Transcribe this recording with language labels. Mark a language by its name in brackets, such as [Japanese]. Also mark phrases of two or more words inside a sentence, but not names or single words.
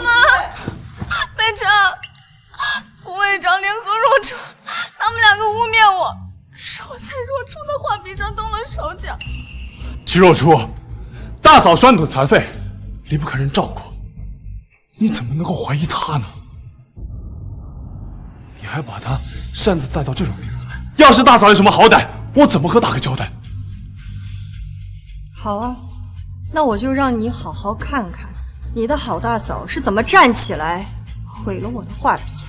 [Chinese] 媽，北辰，副會長聯合若初，他們兩個污蔑我，說我在若初的畫筆上動了手腳。齊若初，大嫂拴腿殘廢，離不開人照顧，你怎麼能夠懷疑她呢？你還把她擅自帶到這種地方來，要是大嫂有什麼好歹，我怎麼和大哥交代？好啊，那我就讓你好好看看，你的好大嫂是怎麼站起來毀了我的畫筆。